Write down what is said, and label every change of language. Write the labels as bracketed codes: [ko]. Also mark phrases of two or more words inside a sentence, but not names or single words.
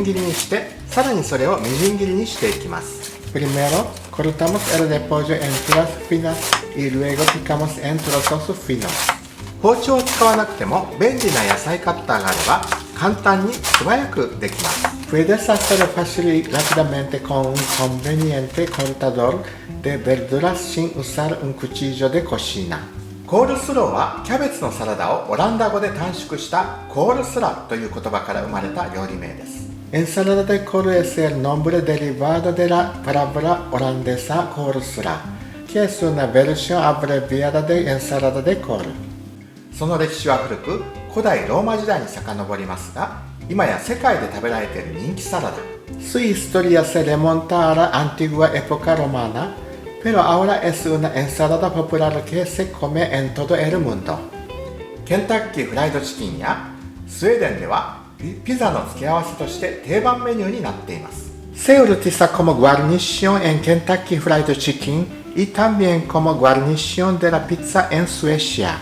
[ja] 切りにして、さらにそれをみじん切りにしていきます。 [es] Primero cortamos el repollo en tiras finas y luego picamos en trozos finos。 [ja] 包丁を使わなくても便利な野菜カッターがあれば簡単に素早くできます。 [es] Puedes hacerlo fácil y rápidamente con un conveniente cortador de verduras sin usar un cuchillo de cocina。 [ja] コールスローはキャベツのサラダをオランダ語で短縮したコールスラという言葉から生まれた料理名です。 [es] Ensalada de col es el nombre derivado de la palabra holandesa coleslaw, que es una versión abreviada de ensalada de col。 [ja] その歴史は古く、古代ローマ時代に遡りますが、今や世界で食べられている人気サラダ。 [es] Su historia se remonta a la antigua época romana。Pero ahora es una ensalada popular que se come en todo el mundo。 [ja] ケンタッキーフライドチキンやスウェーデンではピザの付け合わせとして定番メニューになっています。 [es] Se utiliza como guarnición en Kentucky Fried Chicken y también como guarnición de la pizza en Suecia。